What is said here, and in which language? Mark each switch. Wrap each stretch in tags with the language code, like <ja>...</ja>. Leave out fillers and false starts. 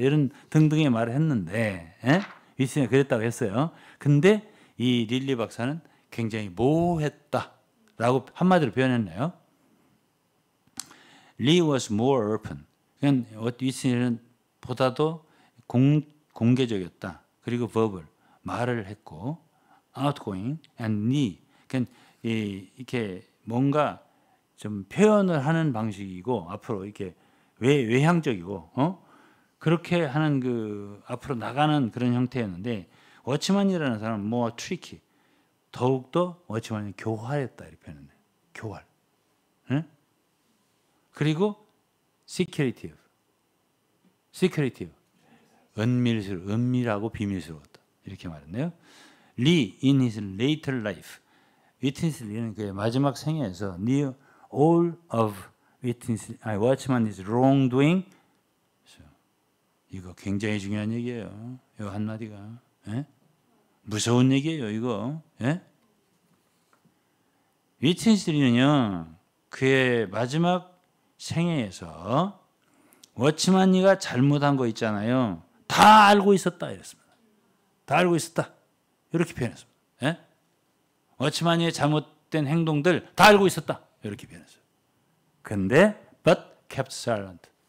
<ko>이런 등등의 말을 했는데 위트니스가 그랬다고 했어요. 근데 이 릴리 박사는 굉장히 모호했다라고 한마디로 표현했네요.</ko> <en>Lee was more open.</en> <ko>그러니까 위트니스는 보다도 공개적이었다. 그리고 verbal, 말을 했고</ko> <en>outgoing and</en> <ko>Lee. 그러니까 이렇게 뭔가 좀 표현을 하는 방식이고 앞으로 이렇게 외향적이고 그렇게 하는 그 앞으로 나가는 그런 형태였는데 워치만이라는 사람은</ko> <en>more tricky,</en> <ko>더욱더 워치만이 교활했다 이렇게 표현했네. 교활. 응? 그리고 secretive. 은밀하고 비밀스러웠다. 이렇게 말했네요.</ko> <en>Lee in his later life.</en> <ko>위트니스 리는 그의 마지막 생애에서</ko> <en>near all of Watchman is wrongdoing.</en> <ko>이거 굉장히 중요한 얘기예요. 이 한마디가. 예? 무서운 얘기예요. 이거. 예? 위트니스 리는요. 그의 마지막 생애에서 워치만 리가 잘못한 거 있잖아요. 다 알고 있었다 이랬습니다. 다 알고 있었다. 이렇게 표현했습니다. 예? 워치만리의 잘못된 행동들 다 알고 있었다. 이렇게 표현했어요. 근데</ko> <en>but kept silent.</en>